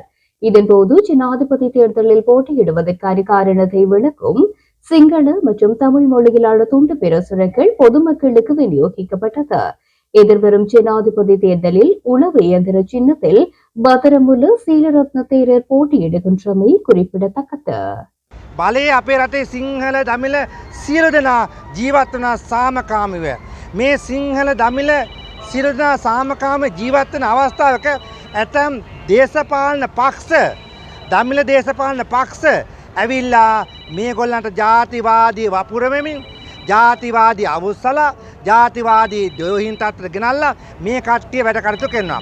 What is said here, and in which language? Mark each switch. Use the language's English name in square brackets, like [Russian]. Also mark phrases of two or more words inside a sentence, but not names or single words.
[Tamil] இதன்போது ஜனாதிபதி தேர்தலில் போட்டியிடுவதற்கான காரணத்தை விளக்கும் சிங்கள மற்றும் தமிழ் மொழியிலான துண்டு பிரசுரங்கள் பொதுமக்களுக்கு விநியோகிக்கப்பட்டது. எதிர்வரும் ஜனாதிபதி தேர்தலில் உளவு இயந்திர சின்னத்தில் பத்திரமுல்ல சீலரத்ன தேரர் போட்டியிடுகின்றமை குறிப்பிடத்தக்கது. [Sinhala] බලය අපේ රටේ සිංහල දමිළ සියලු දෙනා ජීවත් වන සාමකාමීව මේ සිංහල දමිළ සියලු දෙනා සාමකාම ජීවත් වෙන අවස්ථාවක ඇතම් දේශපාලන පක්ෂ දමිළ දේශපාලන පක්ෂ ඇවිල්ලා මේගොල්ලන්ට ජාතිවාදී වපුරවමින් ජාතිවාදී අවුස්සලා ජාතිවාදී දෝහින් තත්ත්වයට ගෙනල්ලා මේ කට්ටිය වැඩ කටයුතු කරනවා.